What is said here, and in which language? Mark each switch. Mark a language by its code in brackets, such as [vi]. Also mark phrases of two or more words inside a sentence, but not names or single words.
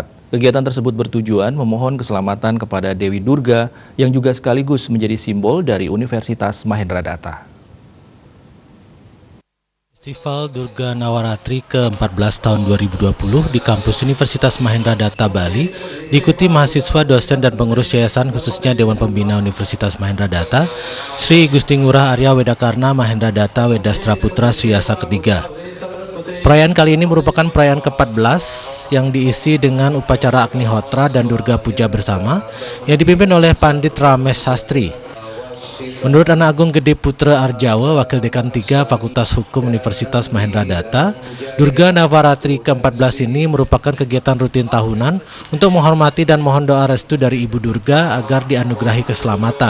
[id] Kegiatan tersebut bertujuan memohon keselamatan kepada Dewi Durga yang juga sekaligus menjadi simbol dari Universitas Mahendra Datta. Festival Durga Navaratri ke-14 tahun 2020 di kampus Universitas Mahendra Datta Bali diikuti mahasiswa, dosen, dan pengurus yayasan khususnya Dewan Pembina Universitas Mahendra Datta, Sri Gusti Ngurah Arya Wedakarna Mahendra Datta Wedastra Putra Swiyasa ketiga. Perayaan kali ini merupakan perayaan ke-14 yang diisi dengan upacara Agnihotra dan Durga Puja bersama yang dipimpin oleh Pandit Ramesh Sastri. Menurut Anak Agung Gede Putra Arjawa, Wakil Dekan 3 Fakultas Hukum Universitas Mahendra Datta, Durga Navaratri ke-14 ini merupakan kegiatan rutin tahunan untuk menghormati dan mohon doa restu dari Ibu Durga agar dianugerahi keselamatan.